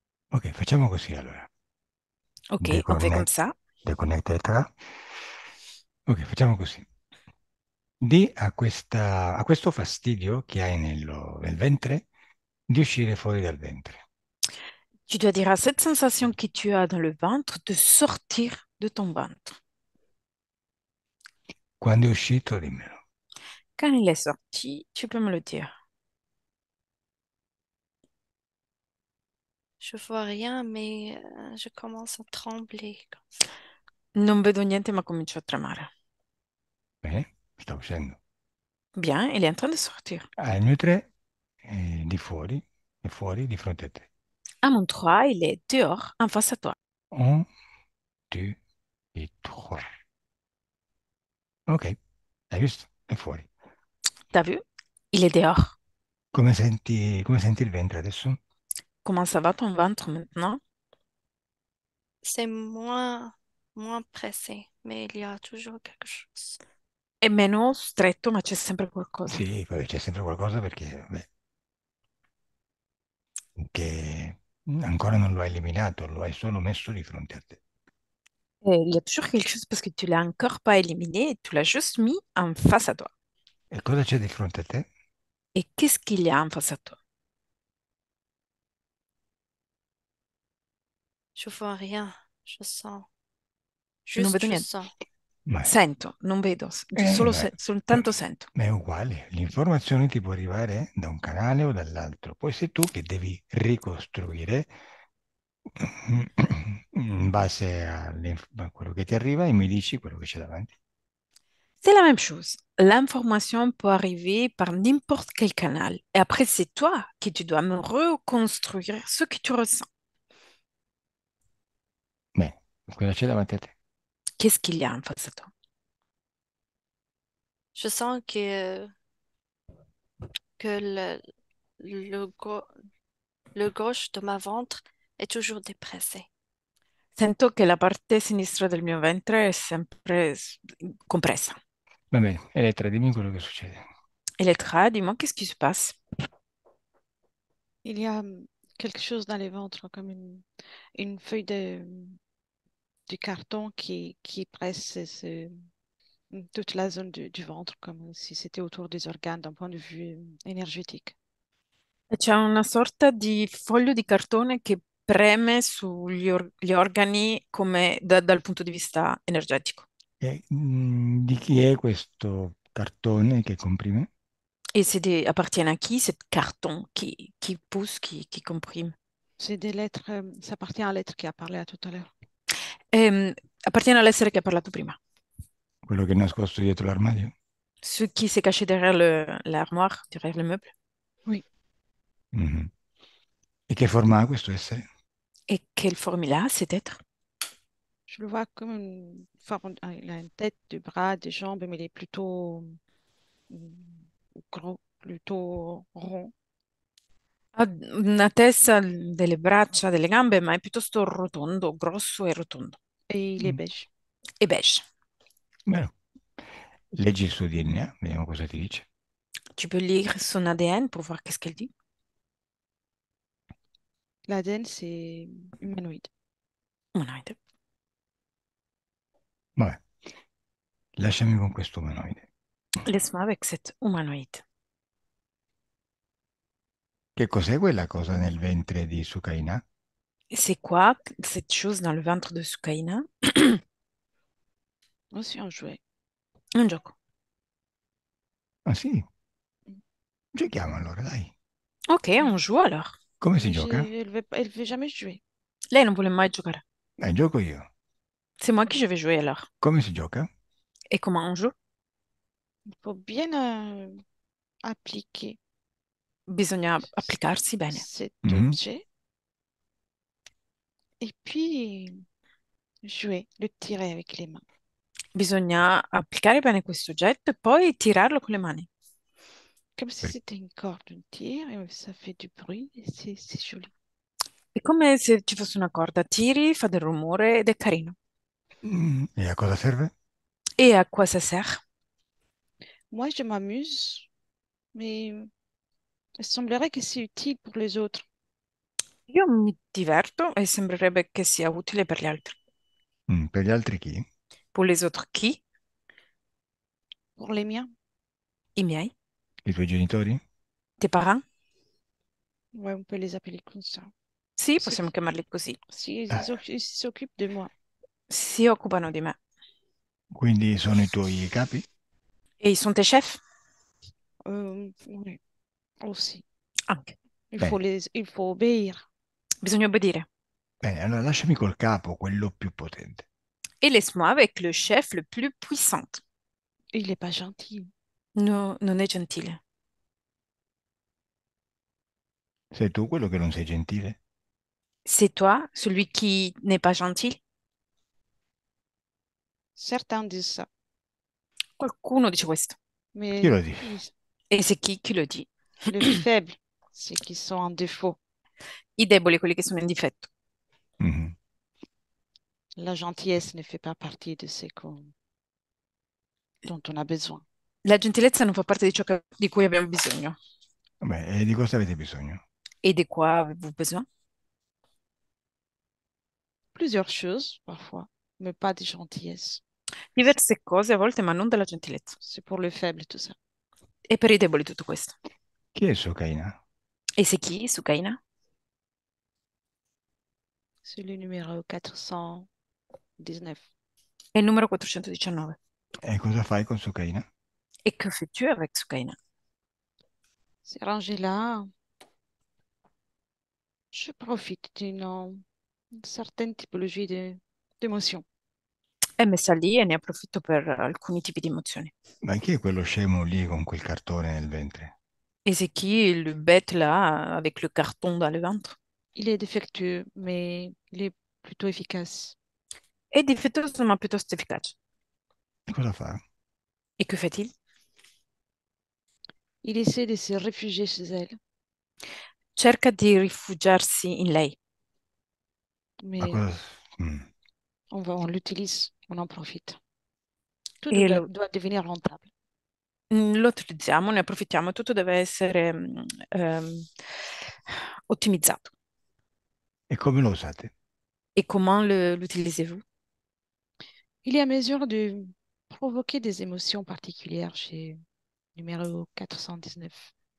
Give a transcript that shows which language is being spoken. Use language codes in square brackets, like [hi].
[it] Ok, facciamo così allora. [fr] Ok, on fait comme Deconnect, ça. [it] deconnect Elettra. Ok, facciamo così. Di a questo fastidio che hai nel ventre di uscire fuori dal ventre. [fr] Tu dois dire à cette sensation que tu as dans le ventre de sortir de ton ventre. [it] Quando è uscito, dimmelo. [fr] Quand il est sorti, tu peux me le dire. Je vois rien, mais je commence à trembler comme ça. [it] Non vedo niente, ma comincio a tremare. Bene, sta uscendo. [fr] Bien, il est en train de sortir. [it] Ah, il mio 3 è fuori di fronte a te. [fr] À mon 3, il est dehors, en face à toi. [it] Un, due e tre. Ok, hai visto? È fuori. [fr] T'as vu? Il est dehors. [it] Come senti il ventre adesso? [fr] Comment ça va ton ventre maintenant? C'est moins pressé, mais il y a toujours quelque chose. [it] È meno stretto, ma c'è sempre qualcosa. Sì, poi c'è sempre qualcosa perché, beh, che ancora non lo hai eliminato, lo hai solo messo di fronte a te. [fr] Et il y a toujours quelque chose parce que tu l'as encore pas éliminé, tu l'as juste mis en face à toi. [it] E cosa c'è di fronte a te? [fr] Et qu'est-ce qu'il y a en face à toi? Je vois rien. Je sens. [it] Non [fr] Juste [it] vedo [fr] je [it] niente. [fr] sens. [it] Ma, Sento, non vedo, solo ma- soltanto sento. ma è uguale, l'informazione ti può arrivare da un canale o dall'altro, poi sei tu che devi ricostruire in base a quello che ti arriva e mi dici quello che c'è davanti. [fr] C'est la même chose. L'information peut arriver par n'importe quel canal. Et après, c'est toi qui tu dois me reconstruire ce que tu ressens. [it] Beh, cosa c'è davanti a te? [fr] Qu'est-ce qu'il y a en face à toi? Je sens que le, go- le gauche de ma ventre est toujours dépressé. [it] Sento che la parte sinistra del mio ventre è sempre compressa. Va bene, Elettra, dimmi quello che succede. [fr] Elettra, dis-moi, qu'est-ce qui se passe? Il y a quelque chose dans le ventre, comme une feuille de carton qui presse. toute la zone du ventre, comme si c'était autour des organes d'un point de vue énergétique. [it] E c'è una sorta di foglio di cartone che preme sugli gli organi come dal punto di vista energetico. Di chi è questo cartone che comprime? [fr] Et appartient à qui, ce carton qui pousse, qui comprime? C'est des lettres, ça appartient à l'être qui a parlé à tout à l'heure. [it] Appartiene all'essere che ha parlato prima. Quello che è nascosto dietro l'armadio? [fr] Ce qui s'est caché derrière l'armoire, derrière le meuble. Oui, Mhm. [it] E che forma ha questo essere? [fr] Et quelle forme il a, cet être? je le vois comme une forme. Il a une tête, des bras, des jambes, mais il est plutôt gros, plutôt rond. [it] Ha una testa, delle braccia, delle gambe, ma è piuttosto rotondo, grosso e rotondo. [fr] Et il est Mm. beige. [it] E beige. Beh, leggi il suo DNA, vediamo cosa ti dice. [fr] Tu peux lire son ADN pour voir qu'est-ce qu'elle dit. L'ADN, c'est humanoïde. [it] Umanoide. Vabbè, lasciami con questo umanoide. [fr] Laisse-moi avec cet humanoïde. [it] Che cos'è quella cosa nel ventre di Sukaina? [fr] Et c'est quoi cette chose dans le ventre de Sukaina? Aussi un jouet. [it] Un gioco. Ah sì, giochiamo allora, dai. [fr] Ok, on joue alors. [it] Come si [fr] Mais [it] gioca? [fr] elle veut jamais jouer. [it] Lei non vuole mai giocare. Dai, gioco io. [fr] C'est moi qui je vais jouer alors. [it] Come si gioca? [fr] Et comment on joue? Il faut bien appliquer [it] Bisogna applicarsi bene. [fr] cet Mhm. objet et puis jouer, le tirer avec les mains. [it] Bisogna applicare bene questo oggetto e poi tirarlo con le mani. [fr] Comme si Per- c'était une corde, on tire et ça fait du bruit et c'est joli. [it] È come se ci fosse una corda, tiri, fa del rumore ed è carino. E a cosa serve? [fr] Et à quoi ça sert? Moi, je m'amuse, mais il semblerait que c'est utile pour les autres. [it] Io mi diverto e sembrerebbe che sia utile per gli altri. Per gli altri chi? [fr] Pour les autres [it] chi? [fr] Pour les miens, [it] I miei? I tuoi genitori? [fr] Tes parents? ouais, on peut les appeler comme ça. [it] Sì, possiamo chiamarli così. Si Eh, [fr] ils s'occupent de moi. [it] Si occupano di me. quindi sono i tuoi capi? [fr] E ils sont tes chefs? Oui, aussi. [it] Anche. Bene, [fr] Il faut obéir. [it] Bisogna obbedire. bene, allora lasciami col capo, quello più potente. [fr] Et laisse-moi avec le chef le plus puissant. Il n'est pas gentil. [it] No, non è gentile. Sei tu quello che non sei gentile? [fr] C'est toi, celui qui n'est pas gentil? Certains disent ça, [it] Qualcuno dice questo. Chi [fr] mais [it] lo dice? [fr] E c'est qui le dit? le faible, c'est qu'ils sont en défaut. [it] I deboli, quelli che sono in difetto. Mhm. [fr] La gentillesse ne fait pas partie de dont on a besoin. [it] La gentilezza non fa parte di ciò di cui abbiamo bisogno. Vabbè, e di cosa avete bisogno? [fr] Et de quoi avez-vous besoin? Plusieurs choses, parfois, mais pas de gentillesse. [it] Diverse cose a volte, ma non della gentilezza. [fr] C'est pour le faible, tout ça. [it] E per i deboli tutto questo. Chi è Sukaina? [fr] E c'est chi, Sukaina? C'est le numéro 419. [it] È il numero 419. E cosa fai con Sukaina? [fr] Et que fais-tu avec Sukaina? C'est rangé là. Je profite une certaine typologie d'émotions. [it] È messa lì e ne approfitto per alcuni tipi di emozioni. Ma chi è quello scemo lì con quel cartone nel ventre? [fr] Et c'est qui le bête là, avec le carton dans le ventre? Il est défectueux, mais il est plutôt efficace. [it] È difettoso ma piuttosto efficace. E cosa fa? [fr] Et que fait-il? Il essaie de se réfugier chez elle, [it] Cerca di rifugiarsi in lei, Ma [fr] mais [it] cosa... Mm. [fr] on l'utilise, on en profite. Tout [it] e [fr] doit devenir rentable. [it] lo utilizziamo, ne approfittiamo, tutto deve essere ottimizzato. E come lo usate? [fr] Et comment l'utilisez-vous? Il est à mesure de provoquer des émotions particulières chez numéro 419.